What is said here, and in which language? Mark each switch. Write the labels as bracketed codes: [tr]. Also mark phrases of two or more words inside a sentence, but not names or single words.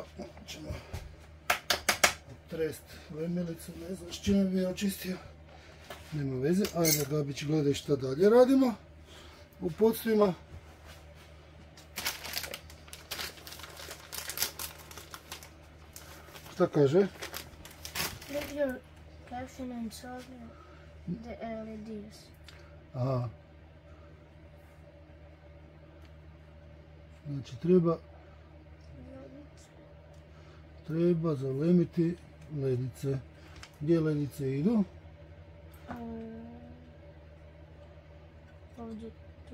[hr] Ćemo trest lemelicu, ne znam s čime bi ja očistio. Nema veze. Ajde, Gabić, gledaj šta dalje radimo u podstvima. Šta kaže? [en] Leave your caption and solder the LEDs. [hr] Aha. Znači treba zalemiti ledice. Gdje ledice idu? Ovdje tu.